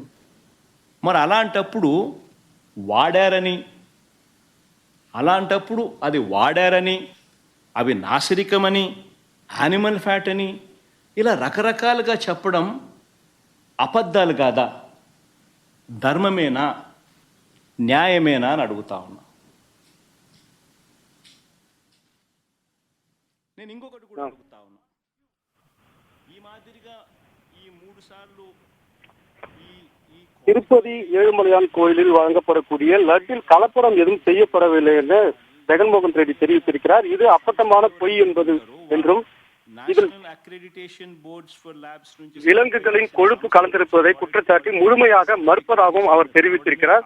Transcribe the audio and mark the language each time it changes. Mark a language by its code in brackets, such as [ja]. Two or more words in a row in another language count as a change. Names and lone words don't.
[te] మరి అలాంటప్పుడు అది వాడారని, అవి నాసిరికమని, [en] animal fat [te] అని ఇలా రకరకాలుగా చెప్పడం అబద్ధాలు కాదా? ధర్మమేనా, న్యాయమేనా అని అడుగుతా ఉన్నా. నేను ఇంకొకటి కూడా అడుగుతా ఉన్నా. ఈ మాదిరిగా ఈ 3 సార్లు [ta] திருப்பதி ஏழுமலையான் கோயிலில் வழங்கப்படக்கூடிய லட்டில் கலப்படம் எதுவும் செய்யப்படவில்லை என ஜெகன்மோகன் ரெட்டி தெரிவித்திருக்கிறார். இது அப்பட்டமான பொய் என்பது என்றும் இதில் விலங்குகளின் கொழுப்பு கலந்திருப்பதை குற்றச்சாட்டி முழுமையாக மறுப்பதாகவும் அவர் தெரிவித்திருக்கிறார்.